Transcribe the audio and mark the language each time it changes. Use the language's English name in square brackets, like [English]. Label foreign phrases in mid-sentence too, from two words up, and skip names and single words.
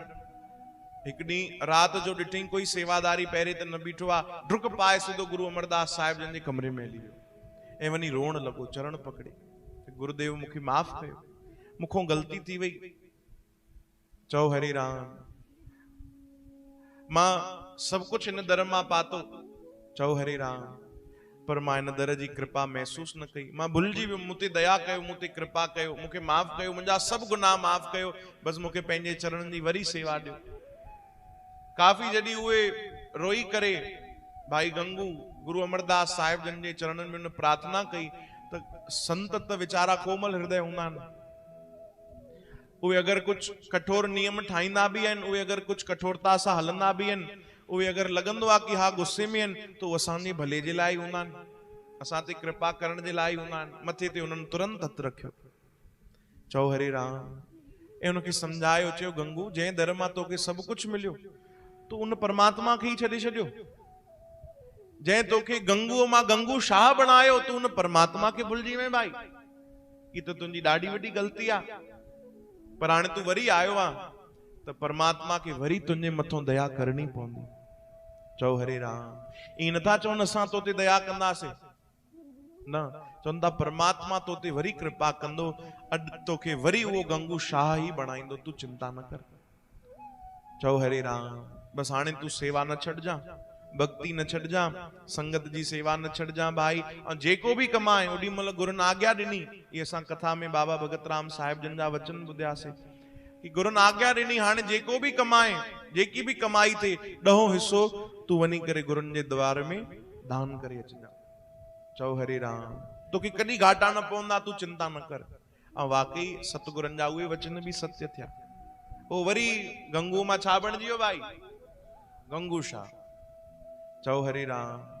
[Sindhi] हिकु ॾींहुं राति जो ॾिठई कोई सेवादारी पहिरें त न बीठो आहे, डुक पाए सिधो गुरु अमरदास साहिब जन जे कमरे में हली वियो ऐं वञी रोअण लॻो, चरण पकड़े, गुरुदेव मूंखे माफ़ कयो, मूंखां ग़लती थी वई। चओ हरे राम। मां सभु कुझु हिन दर मां पातो, चओ हरे राम, पर मां हिन दर जी कृपा महसूस न कई। मां भुलिजी वियुमि, मूं ते दया कयो, मूं ते कृपा कयो, मूंखे माफ़ कयो, मुंहिंजा सभु गुनाह माफ़ कयो, बसि मूंखे पंहिंजे चरणनि जी वरी सेवा ॾियो। काफ़ी जॾहिं उहे रोई करे भाई गंगू गुरु अमरदास साहिब जन जे चरणनि में उन प्रार्थना कई, त संत त वीचारा कोमल हृदय हूंदा आहिनि, उहे अगरि कुझु कठोर नियम ठाहींदा बि आहिनि, उहे अगरि कुझु कठोरता सां हलंदा बि आहिनि, उहे अगरि लॻंदो आहे कि हा गुस्से में आहिनि, त उहे असांजे भले जे लाइ हूंदा आहिनि, असां ते कृपा करण जे लाइ हूंदा आहिनि। मथे ते उन्हनि तुरंत हथु रखियो। चओ हरे राम। ऐं उनखे सम्झायो, चयो गंगू जंहिं दर मां तोखे सभु कुझु मिलियो, तूं उन परमात्मा खे ई छॾे छॾियो। जंहिं तोखे गंगूअ मां गंगू शाह बणायो, तूं उन परमात्मा खे भुलिजी वएं भाई, ही त तुंहिंजी ॾाढी वॾी ग़लती आहे। पर हाणे तूं वरी आयो आहे त परमात्मा खे वरी तुंहिंजे मथां दया करणी पवंदी। चओ हरे राम। ईअं नथा चवनि असां तो ते दया कंदासीं, न, चवनि था परमात्मा तो ते वरी कृपा कंदो, अॼु तोखे वरी उहो गंगू शाह ई बणाईंदो, तूं चिंता न कर। चओ हरे राम। बसि हाणे तूं सेवा न छॾिजां, भक्ति न छॾिजां, संगत जी सेवा न छॾिजां भाई। ऐं जेको बि कमाए ओॾी महिल गुरुनि आज्ञा ॾिनी, इहे असां कथा में बाबा भगत राम साहिब जन जा वचन ॿुधियासीं कि गुरुनि आज्ञा ॾिनी, हाणे जेको बि कमाए, जेकी बि कमाई थिए, 1/2 हिसो तूं वञी करे गुरुनि जे द्वार में दान करे अचिजां। चओ हरे राम। तोखे कॾहिं घाटा न पवंदा, तूं चिंता न कर। ऐं वाकई सतगुरनि जा उहे वचन बि सत्य थिया। पोइ वरी गंगू मां छा बणिजी वियो भाई? गंगू शाह। चओ हरे राम।